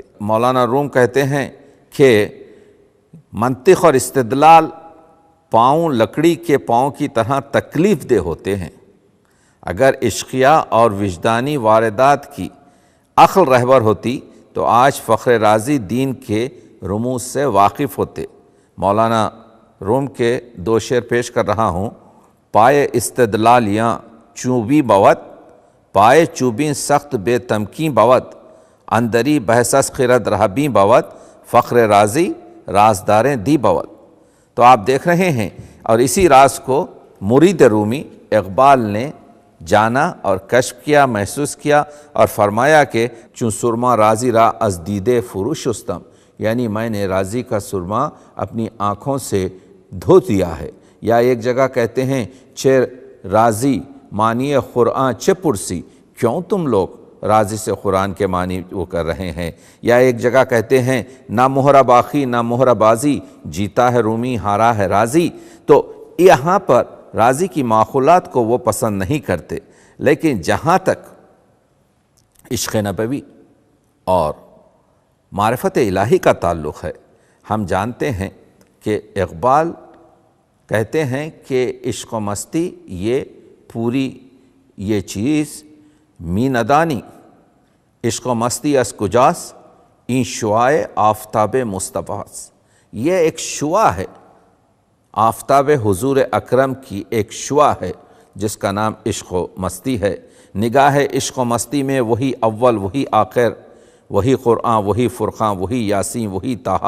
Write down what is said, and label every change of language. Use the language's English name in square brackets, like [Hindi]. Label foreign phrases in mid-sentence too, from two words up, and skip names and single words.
[Urdu] مولانا روم کہتے ہیں کہ منطق اور استدلال پاؤں لکڑی کے پاؤں کی طرح تکلیف دہ ہوتے ہیں۔ اگر عشقیہ اور وجدانی واردات کی عقل رہبر ہوتی تو آج فخر رازی دین کے رموز سے واقف ہوتے۔ مولانا روم کے دو شعر پیش کر رہا ہوں۔ [Persian] پائے استدلالیاں چوبی بود، پائے چوبیں سخت بے تمکین بود، اندری بحث خرد رہبیں بود، فخر رازی رازداریں دی بود۔ [Urdu] تو آپ دیکھ رہے ہیں، اور اسی راز کو مرید رومی اقبال نے جانا اور کشف کیا، محسوس کیا اور فرمایا کہ [Persian] چون سرما رازی را از دیدے فرو شستم، [Urdu] یعنی میں نے رازی کا سرما اپنی آنکھوں سے دھو دیا ہے۔ یا ایک جگہ کہتے ہیں [Persian] چہ رازی معنی قرآن چہ پرسی، [Urdu] کیوں تم لوگ رازی سے قرآن کے معنی وہ کر رہے ہیں۔ یا ایک جگہ کہتے ہیں [Persian] نہ مہرہ باخی نہ مہرہ بازی، [Urdu] جیتا ہے رومی ہارا ہے رازی۔ تو یہاں پر رازی کی معقولات کو وہ پسند نہیں کرتے، لیکن جہاں تک عشق نبوی اور معرفت الہی کا تعلق ہے، ہم جانتے ہیں کہ اقبال کہتے ہیں کہ [Persian] عشق و مستی یہ پوری یہ چیز می ندانی، عشق و مستی از کجاس این شعاع آفتاب مصطفیٰ، [Urdu] یہ ایک شعاع ہے، آفتاب حضور اکرم کی ایک شعاع ہے جس کا نام عشق و مستی ہے۔ نگاہ عشق و مستی میں وہی اول وہی آخر، وہی قرآن وہی فرقان وہی یاسین وہی طٰہٰ۔